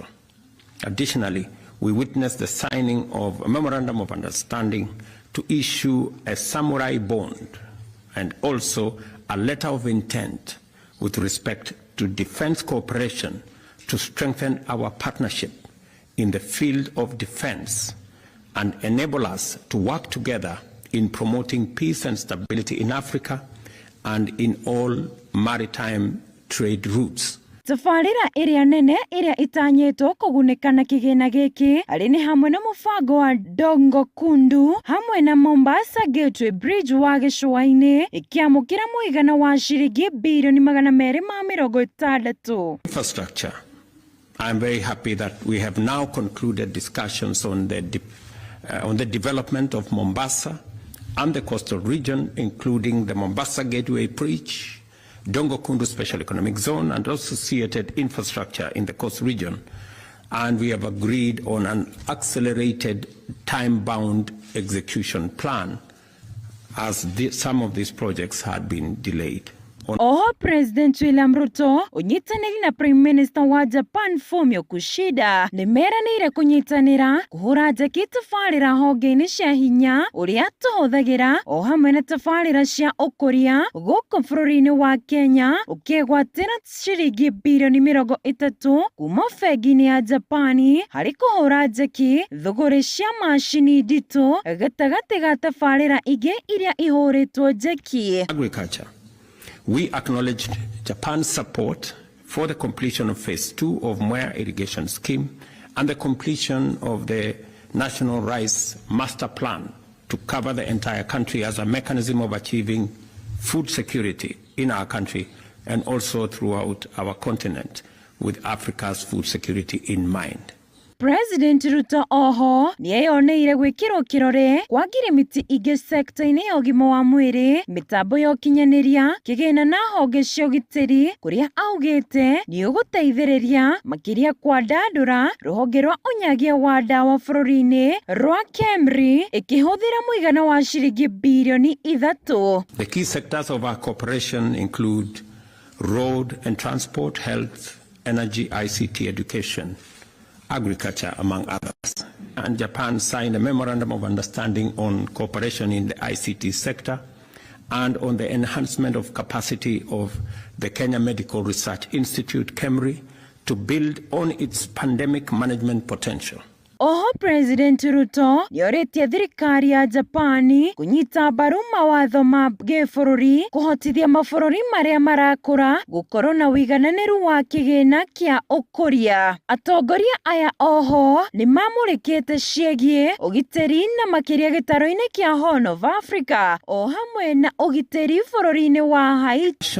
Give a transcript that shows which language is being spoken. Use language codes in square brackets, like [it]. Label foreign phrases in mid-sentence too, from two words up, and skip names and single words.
[en] Additionally, we witnessed the signing of a memorandum of understanding to issue a samurai bond and also a letter of intent with respect to defense cooperation to strengthen our partnership in the field of defense and enable us to work together in promoting peace and stability in Africa and in all maritime trade routes. [ki] Tabarĩra ĩrĩa nene ĩrĩa itanyĩtwo kũgunĩka na kĩgĩna gĩkĩ arĩ nĩ hamwe na mũbango wa Dongo Kundu hamwe na Mombasa Gateway Bridge wa gĩcũa-inĩ ĩkĩamũkĩra mũigana wa ciringi birioni 260. [en] Infrastructure. I am very happy that we have now concluded discussions on the development of Mombasa and the coastal region, including the Mombasa Gateway Bridge, Dongo Kundu Special Economic Zone, and associated infrastructure in the coast region. And we have agreed on an accelerated, time-bound execution plan as some of these projects had been delayed. [ki] Oho President William Ruto unyitanĩri na [en] Prime Minister [ki] wa Japan Fumio Kishida nĩmeranĩire kũnyitanĩra kũhũra njeki tabarĩra honge-inĩ cia hinya ũrĩa tũhũthagĩra o hamwe na tabarĩra cia ũkũria gũkũ bũrũri-inĩ wa Kenya ũkĩgwatĩra ciringi birioni 30 kuma bengi-inĩ ya Japani harĩ kũhũra njeki thũgũrĩ cia macini nditũ gatagatĩ ga tabarĩra ingĩ iria ihũrĩtwo njeki. [en] Agriculture. We acknowledged Japan's support for the completion of Phase 2 of Mwea Irrigation Scheme and the completion of the National Rice Master Plan to cover the entire country as a mechanism of achieving food security in our country and also throughout our continent, with Africa's food security in mind. [ki] President Ruto oho niyeyoneire gwikirwo kirore kwa ngirimiti ingĩ sekta-inĩ ya ũgima wa mwĩrĩ, mitambo ya ũkinyanĩria, kĩgĩna na honge cia ũgitĩri, kũrĩa augĩte nĩ ũgũteithĩrĩria makĩria kwandandũra rũhonge rwa ũnyagia wa ndawa bũrũri-inĩ rwa KEMRI ĩkĩhũthĩra mũigana wa ciringi birioni 3. [en] The key sectors of our cooperation include road and transport, health, energy, ICT, education, agriculture, among others. And Japan signed a memorandum of understanding on cooperation in the ICT sector and on the enhancement of capacity of the Kenya Medical Research Institute, KEMRI, to build on its pandemic management potential. [ki] Oho President Ruto nĩorĩtie thirikari ya Japani kunyita mbaru mawatho ma gĩbũrũri kũhotithia mabũrũri marĩa marakũra gũkorwo na ũigananĩru wa kĩgĩna kĩa ũkũria. Atongoria aya oho nĩmamũrĩkĩte ciĩgiĩ ũgitĩri na makĩria gĩtaro-inĩ kĩa Horn of Africa o hamwe na ũgitĩri bũrũri-inĩ wa Haiti.